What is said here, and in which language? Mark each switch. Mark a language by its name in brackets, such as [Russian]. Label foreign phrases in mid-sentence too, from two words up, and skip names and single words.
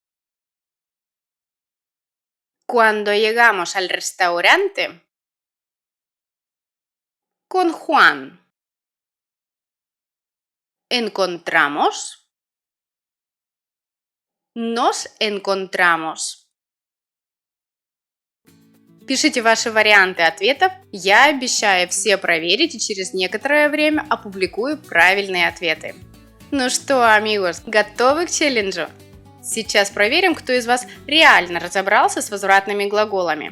[Spanish] Cuando llegamos al restaurante. Con Juan. ¿Encontramos? Nos encontramos. [Russian] Пишите ваши варианты ответов. Я обещаю все проверить и через некоторое время опубликую правильные ответы. Ну что, амигос, готовы к челленджу? Сейчас проверим, кто из вас реально разобрался с возвратными глаголами.